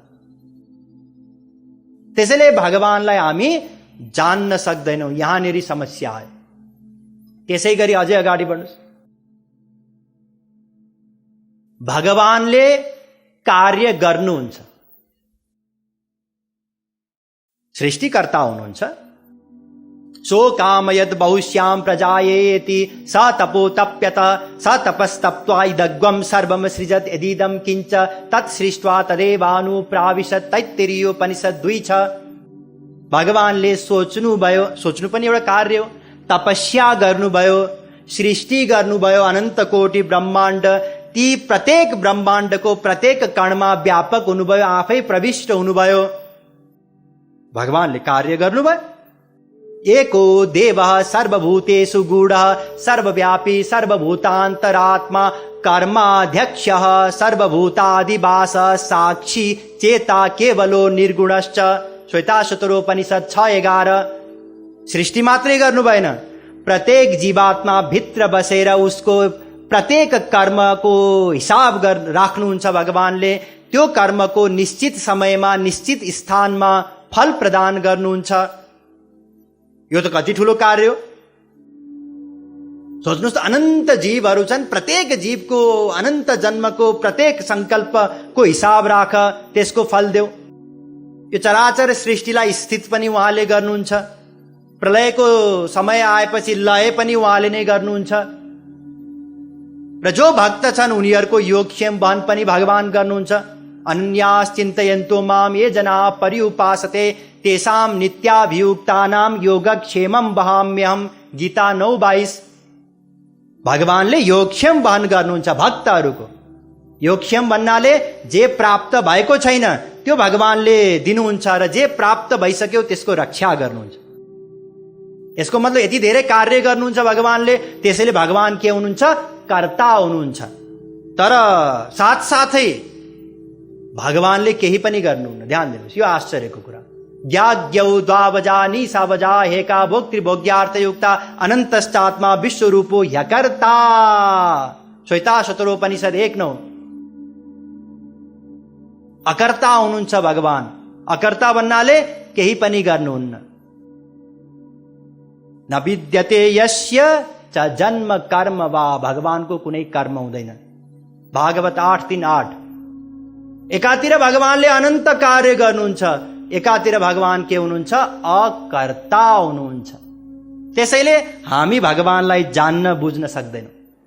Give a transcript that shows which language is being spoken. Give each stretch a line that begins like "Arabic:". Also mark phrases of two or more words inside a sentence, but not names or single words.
Nepali: त्यसैले भगवानलाई हामी जान्न सक्दैनौं, यहाँनेरि समस्या है। त्यसै गरी अझै अगाडि बढ्नुहोस्। भगवानले कार्य गर्नुहुन्छ, सृष्टिकर्ता हुनुहुन्छ।
Sanskrit: सो कामयत् बहुश्याम प्रजायेति स तपो तप्यत स तपस्तप्त्वा इदग्वं सर्वं सृजत् यदिदं किंच तत्सृष्ट्वा तदेवानु प्राविशत्।
Nepali: तैत्तिरीयोपनिषद 2:6। भगवानले सोच्नुभयो, सोच्नु पनि एउटा कार्य हो। तपस्या गर्नुभयो, सृष्टि गर्नुभयो, अनन्त कोटि ब्रह्माण्ड, ती प्रत्येक ब्रह्माण्डको प्रत्येक कणमा व्यापक हुनुभयो, आफै प्रविष्ट हुनुभयो। भगवानले कार्य गर्नुभयो।
Sanskrit: एको देवः सर्वभूतेषु गूढः सर्वव्यापी सर्वभूतान्तरात्मा कर्माध्यक्षः सर्वभूताधिवासः साक्षी चेता केवलो निर्गुणश्च।
Nepali: श्वेताशतरोपनिषद 6:11। सृष्टि मात्रै गर्नु भएन, प्रत्येक जीवात्मा भित्र बसेर उसको प्रत्येक कर्मको हिसाब राख्नुहुन्छ भगवानले। त्यो कर्मको निश्चित समयमा निश्चित स्थानमा फल प्रदान गर्नुहुन्छ। यो त कति ठुलो कार्य हो। सोच्नुहोस् त, अनन्त जीवहरू छन्, प्रत्येक जीवको अनन्त जन्मको प्रत्येक संकल्पको हिसाब राख, त्यसको फल देऊ। यो चराचर सृष्टिलाई स्थित पनि उहाँले गर्नुहुन्छ, प्रलयको समय आएपछि लय पनि उहाँले नै गर्नुहुन्छ। र जो भक्त छन् उनीहरूको योगक्षेम वहन पनि भगवान गर्नुहुन्छ।
Sanskrit: अनन्याश्चिन्तयन्तो माम ये जना पर्युपासते तेषां नित्याभियुक्तानां योगक्षेमं वहाम्यहम्।
Nepali: गीता 9:22। भगवानले योगक्षेम वहन गर्नुहुन्छ भक्तहरूको। योगक्षेम भन्नाले जे प्राप्त भएको छैन त्यो भगवानले दिनुहुन्छ र जे प्राप्त भइसक्यो त्यसको रक्षा गर्नुहुन्छ। यसको मतलब यति धेरै कार्य गर्नुहुन्छ भगवानले, त्यसैले भगवान के हुनुहुन्छ? कर्ता हुनुहुन्छ। तर साथसाथै भगवानले केही पनि गर्नुहुन्न। ध्यान दिनुहोस्, यो आश्चर्यको कुरा।
Sanskrit: ज्ञाज्ञौ द्वावजा निसावजा हेका भोक्तृभोग्यार्थयुक्ता अनन्तश्चात्मा विश्वरूपो ह्यकर्ता।
Nepali: श्वेताशतरोपनिषद 1:9। अकर्ता हुनुहुन्छ भगवान। अकर्ता भन्नाले केही पनि गर्नुहुन्न।
Sanskrit: न विद्यते यस्य च जन्म कर्म वा।
Nepali: भगवानको कुनै कर्म हुँदैन। भागवत 8:3-8। एकातिर भगवानले अनन्त कार्य गर्नुहुन्छ, एकातिर भगवान के हुनुहुन्छ? अकर्ता हुनुहुन्छ। त्यसैले हामी भगवानलाई जान्न बुझ्न सक्दैनौं।